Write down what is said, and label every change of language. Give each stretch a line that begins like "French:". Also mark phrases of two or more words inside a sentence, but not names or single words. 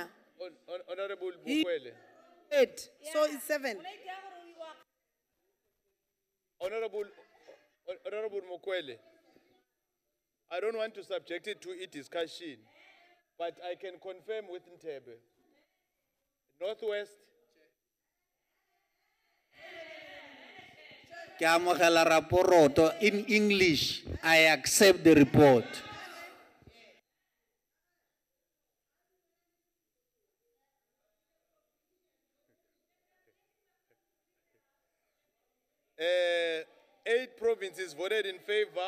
English: Honorable He- Mokoele. 8. So it's 7. Honorable Mokoele, I don't want to subject it to a discussion, but I can confirm with Ntebe. Northwest,
Tswana: Ke amogela raporoto
English: in English. I accept the report. uh, 8 provinces voted in favor.